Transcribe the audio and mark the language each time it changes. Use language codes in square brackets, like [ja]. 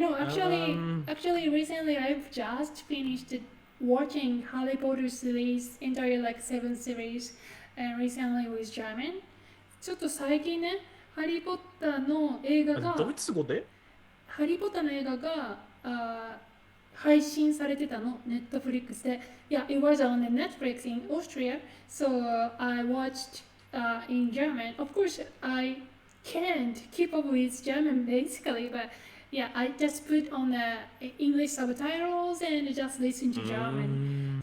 [en] Actually, recently I've just finished watching Harry Potter series, entire like 7 series, and recently with German. [ja] ちょっと最近ね、ハリーポッターの映画が、ドイツ語で？ハリーポッターの映画が配信されてたの、Netflix で。 [en] Yeah, it was on the Netflix in Austria, so I watched in German. Of course, I can't keep up with German basically, but yeah, I just put on the English subtitles and just listen to German.